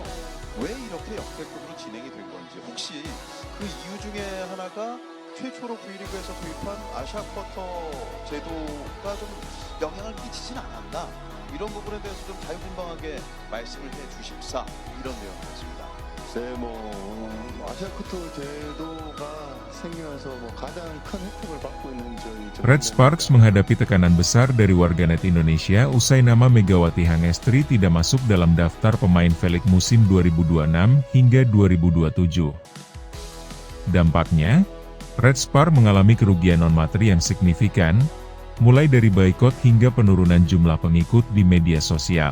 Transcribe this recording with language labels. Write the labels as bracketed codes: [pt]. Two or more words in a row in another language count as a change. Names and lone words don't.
[ko] 왜 이렇게 역대급으로 진행이 된 건지, 혹시 그 이유 중에 하나가 최초로 V리그에서 도입한 아시아 쿼터 제도가 좀 영향을 끼치진 않았나, 이런 부분에 대해서 좀 자유분방하게 말씀을 해주십사, 이런 내용이었습니다. 아시아 쿼터 제도가 생기면서 가장 큰 혜택을 받고 있는 [id] Red Sparks menghadapi tekanan besar dari warganet Indonesia usai nama Megawati Hangestri tidak masuk dalam daftar pemain Felix musim 2026 hingga 2027. Dampaknya, Red Sparks mengalami kerugian non-materi yang signifikan, mulai dari boikot hingga penurunan jumlah pengikut di media sosial.